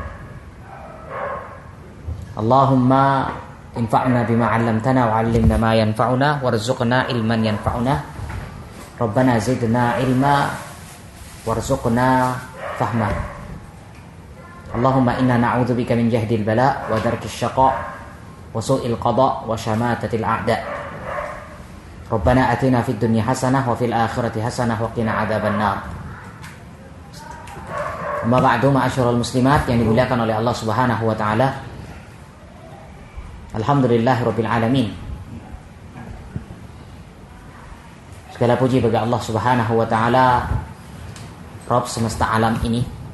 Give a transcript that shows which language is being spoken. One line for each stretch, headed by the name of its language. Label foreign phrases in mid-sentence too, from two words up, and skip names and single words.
Arabic: اللهم انفعنا بما علمتنا وعلمنا ما ينفعنا وارزقنا علما ينفعنا. ربنا زدنا علما وارزقنا فهما. اللهم إنا نعوذ بك من جهد البلاء ودرك الشقاء وسوء القضاء وشماتة الأعداء. ربنا آتنا في الدنيا حسنة وفي الآخرة حسنة وقنا عذاب النار. أما بعد, معاشر المسلمات
Indonesian: yang dimuliakan oleh Allah
Arabic: سبحانه وتعالى. الحمد لله رب العالمين.
Indonesian: Segala puji bagi Allah
Arabic: سبحانه وتعالى,
Indonesian: Rabb semesta alam ini.